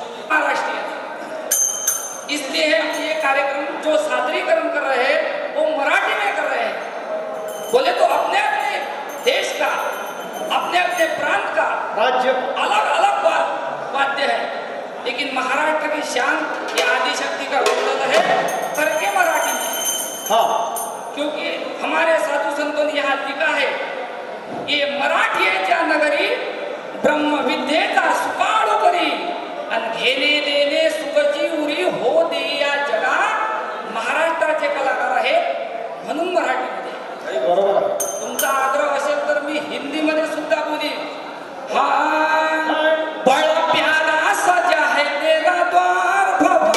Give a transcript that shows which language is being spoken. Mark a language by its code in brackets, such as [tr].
[hi] महाराष्ट्रीय इसलिए हम ये कार्यक्रम जो सादरीकरण कर रहे हैं वो मराठी में कर रहे हैं. बोले तो अपने अपने देश का, अपने अपने प्रांत का राज्य अलग अलग वाद्य है, लेकिन महाराष्ट्र की शान ये आदिशक्ति का गौरव है करके मराठी में. हा क्योंकि हमारे साधु संतों ने यहाँ लिखा है, [mr] ये मराठीच्या नगरी ब्रह्म विद्येचा सुकाळू करी आणि घेणे देणे सुखची उरी हो दे या जगा. महाराष्ट्राचे कलाकार आहेत म्हणून मराठीमध्ये. बरोबर आहे. तुमचा आग्रह असेल तर मी हिंदीमध्ये सुद्धा बोलीन. [hi] हाँ बड़ा प्यारा सजा है तेरा द्वार भवन.